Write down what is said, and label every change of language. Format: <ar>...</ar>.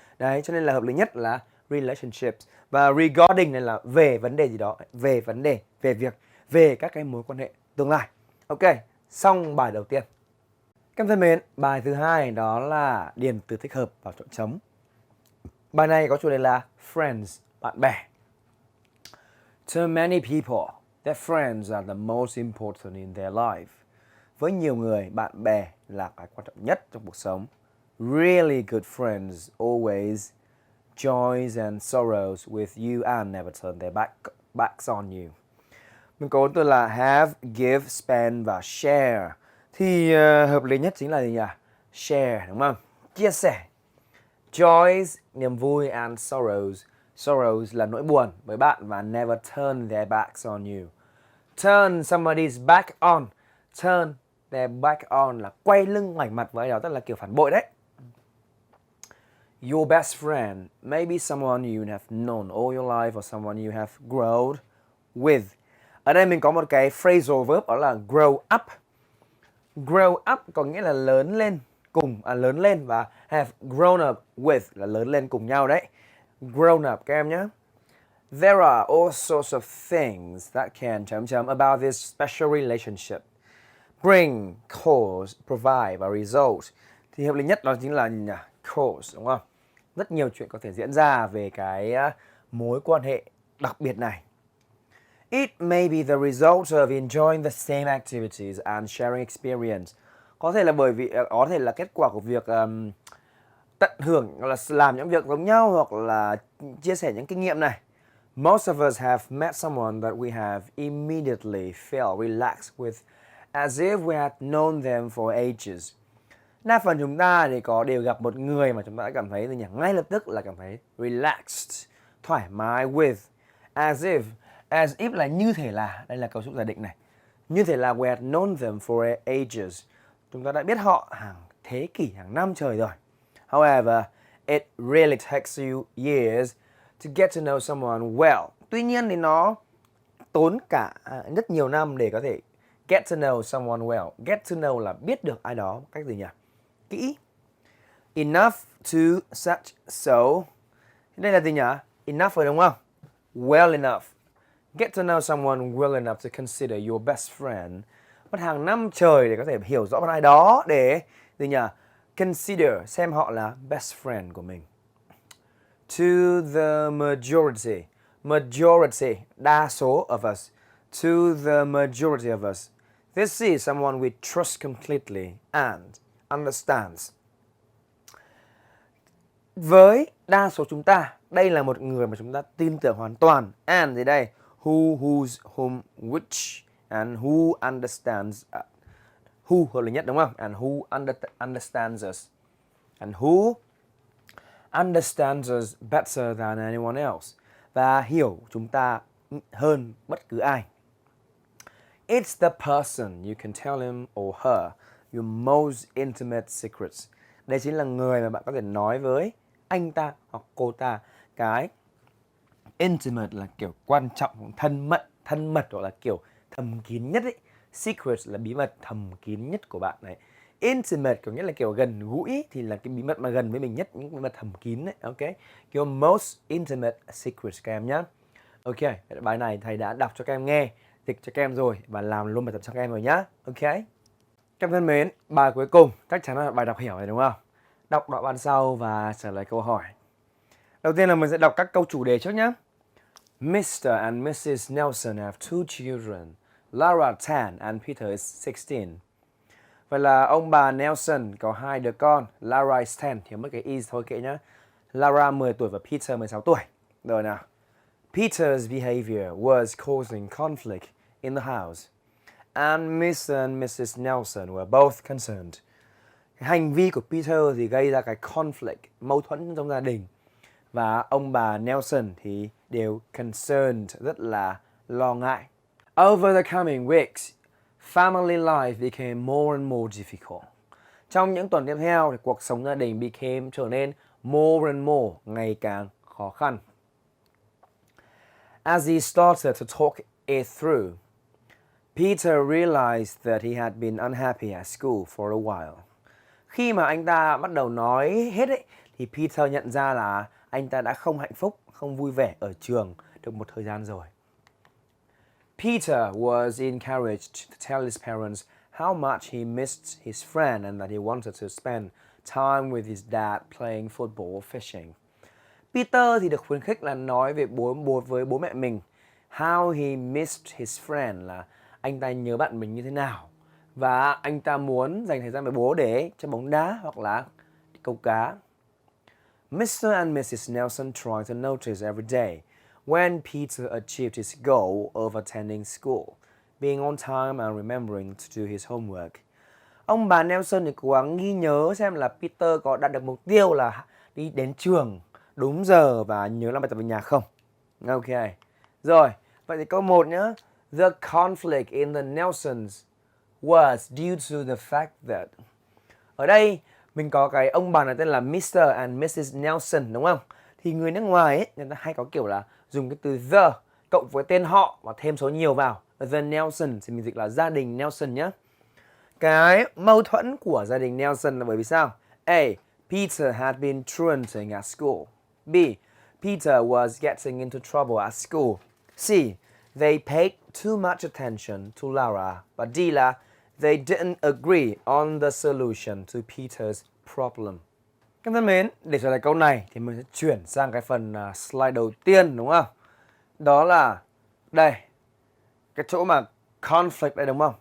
<vi>Đấy, cho nên là hợp lý nhất là relationships. Và regarding này là về vấn đề gì đó, về vấn đề, về việc, về các cái mối quan hệ tương lai. Ok, xong bài đầu tiên. Các em thân mến, bài thứ hai đó là điền từ thích hợp vào chỗ trống. Bài này có chủ đề là friends, bạn bè.</vi> <en>To many people, their friends are the most important in their life.</en> <vi>Với nhiều người, bạn bè là cái quan trọng nhất trong cuộc sống.</vi> <en>Really good friends always joys and sorrows with you and never turn their backs on you.</en> <vi>Mình có từ là have, give, spend và share. Thì hợp lý nhất chính là gì nhỉ? Share, đúng không? Chia sẻ.</vi> <en>Joys,</en> <vi>niềm vui,</vi> <en>and sorrows. Sorrows</en> <vi>là nỗi buồn với bạn,</vi> <en>và never turn their backs on you. Turn somebody's back on.</en> <vi>Turn their back on là quay lưng ngoảnh mặt với ai đó, tức là kiểu phản bội đấy.</vi> <en>Your best friend may be someone you have known all your life or someone you have grown with.</en> <vi>Ở đây mình có một cái phrasal verb đó là grow up. Grow up có nghĩa là lớn lên cùng, lớn lên, và</vi> <en>have grown up with</en> <vi>là lớn lên cùng nhau đấy.</vi> <en>Grown up</en> <vi>các em nhé.</vi> <en>There are all sorts of things that can about this special relationship. Bring, cause, provide</en> <vi>và result. Thì hợp lý nhất đó chính là cause, đúng không? Rất nhiều chuyện có thể diễn ra về cái mối quan hệ đặc biệt này.</vi> <en>It may be the result of enjoying the same activities and sharing experience.</en> <vi>Có thể là bởi vì có thể là kết quả của việc tận hưởng, hoặc là làm những việc giống nhau, hoặc là chia sẻ những kinh nghiệm này.</vi> <en>Most of us have met someone that we have immediately felt relaxed with, as if we had known them for ages.</en> <vi>Đa phần chúng ta thì đều gặp một người mà chúng ta đã cảm thấy ngay lập tức là cảm thấy relaxed, thoải mái with,</vi> <en>as if</en> <vi>là như thể là, đây là cấu trúc giả định này, như thể là</vi> <en>we had known them for ages,</en> <vi>chúng ta đã biết họ hàng thế kỷ, hàng năm trời rồi.</vi> <en>However, it really takes you years to get to know someone well.</en> <vi>Tuy nhiên thì nó tốn cả rất nhiều năm để có thể</vi> <en>get to know someone well.</en> <vi>Get to know là biết được ai đó cách gì nhỉ? Kỹ.</vi> <en>Enough to such so.</en> <vi>Đây là gì nhỉ? Enough rồi đúng không?</vi> <en>Well enough. Get to know someone well enough to consider your best friend.</en> <vi>Mất hàng năm trời để có thể hiểu rõ một ai đó, để gì nhỉ? consider, xem họ là best friend của mình.</vi> <en>To the majority, majority,</en> <vi>đa số</vi> <en>of us. To the majority of us, this is someone we trust completely and understands.</en> <vi>Với đa số chúng ta, đây là một người mà chúng ta tin tưởng hoàn toàn. And gì đây?</vi> <en>Who, whose, whom, which, and who understands.</en> <vi>Who hợp lý nhất đúng không?</vi> <en>And who understands us. And who understands us better than anyone else.</en> <vi>Và hiểu chúng ta hơn bất cứ ai.</vi> <en>It's the person you can tell him or her your most intimate secrets.</en> <vi>Đây chính là người mà bạn có thể nói với anh ta hoặc cô ta cái intimate là kiểu quan trọng, thân mật hoặc là kiểu thầm kín nhất ấy. Secret là bí mật thầm kín nhất của bạn này. Intimate kiểu nhất là kiểu gần gũi, thì là cái bí mật mà gần với mình nhất, những bí mật thầm kín đấy. Ok,</vi> <en>your most intimate secrets</en> <vi>các em nhé. Ok, bài này thầy đã đọc cho các em nghe, dịch cho các em rồi và làm luôn bài tập cho các em rồi nhá. Ok, các em thân mến, bài cuối cùng chắc chắn là bài đọc hiểu này đúng không? Đọc đoạn văn sau và trả lời câu hỏi. Đầu tiên là mình sẽ đọc các câu chủ đề trước nhé.</vi> <en>Mr. and Mrs. Nelson have two children. Lara 10 and Peter is 16.</en> <vi>Vậy là ông bà Nelson có hai đứa con.</vi> <en>Lara is 10,</en> <vi>thiếu mất cái is thôi kệ nhá. Lara 10 tuổi và Peter 16 tuổi. Rồi nào.</vi> <en>Peter's behavior was causing conflict in the house. And Mr. and Mrs. Nelson were both concerned.</en> <vi>Cái hành vi của Peter thì gây ra cái conflict, mâu thuẫn trong gia đình. Và ông bà Nelson thì đều concerned, rất là lo ngại. Over the coming weeks, family life became more and more difficult. Trong những tuần tiếp theo thì cuộc sống gia đình trở nên</vi> <en>more and more,</en> <vi>ngày càng khó khăn.</vi> <en>As he started to talk it through, Peter realized that he had been unhappy at school for a while.</en> <vi>Khi mà anh ta bắt đầu nói hết ấy, thì Peter nhận ra là anh ta đã không hạnh phúc, không vui vẻ ở trường được một thời gian rồi.</vi> <en>Peter was encouraged to tell his parents how much he missed his friend and that he wanted to spend time with his dad playing football or fishing.</en> <vi>Peter thì được khuyến khích là nói về với bố mẹ mình</vi> <en>how he missed his friend,</en> <vi>là anh ta nhớ bạn mình như thế nào và anh ta muốn dành thời gian với bố để chơi bóng đá hoặc là câu cá.</vi> <en>Mr. and Mrs. Nelson tried to notice every day when Peter achieved his goal of attending school, being on time and remembering to do his homework.</en> <vi>Ông bà Nelson thì cố gắng ghi nhớ xem là Peter có đạt được mục tiêu là đi đến trường đúng giờ và nhớ làm bài tập về nhà không. Ok. Rồi, vậy thì câu 1 nhá.</vi> <en>The conflict in the Nelsons was due to the fact that.</en> <vi>Ở đây mình có cái ông bà này tên là Mr. and Mrs. Nelson đúng không? Thì người nước ngoài ấy, người ta hay có kiểu là dùng cái từ the cộng với tên họ và thêm số nhiều vào. The Nelson thì mình dịch là gia đình Nelson nhé. Cái mâu thuẫn của gia đình Nelson là bởi vì sao?</vi> <en>A. Peter had been truanting at school. B. Peter was getting into trouble at school. C. They paid too much attention to Lara.</en> <vi>Và D là</vi> <en>they didn't agree on the solution to Peter's problem.</en> <vi>Các thân mến, để trả lời câu này thì mình sẽ chuyển sang cái phần slide đầu tiên đúng không? Đó là đây, cái chỗ mà conflict đây đúng không?</vi>